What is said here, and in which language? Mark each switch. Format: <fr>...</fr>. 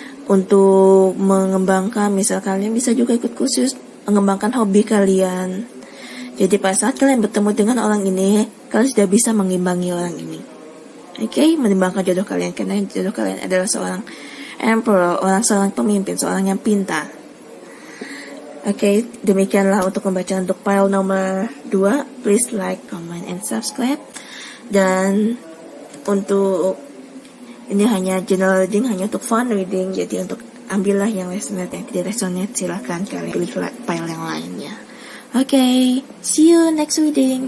<id>Untuk mengembangkan, misal kalian bisa juga ikut kursus, mengembangkan hobi kalian. Jadi pada saat kalian bertemu dengan orang ini, kalian sudah bisa mengimbangi orang ini. Oke, menimbangkan jodoh kalian, karena jodoh kalian adalah seorang emperor, seorang pemimpin, seorang yang pintar. Oke, demikianlah untuk pembacaan untuk pile nomor 2.</id> <en>Please like, comment, and subscribe.</en> <id>Dan untuk ini hanya</id> <en>general reading,</en> <id>hanya untuk</id> <en>fun reading.</en> <id>Jadi untuk ambillah yang resonate, yang tidak resonate silahkan kalian pilih pile yang lainnya.</id> <en>Oke, see you next reading.</en>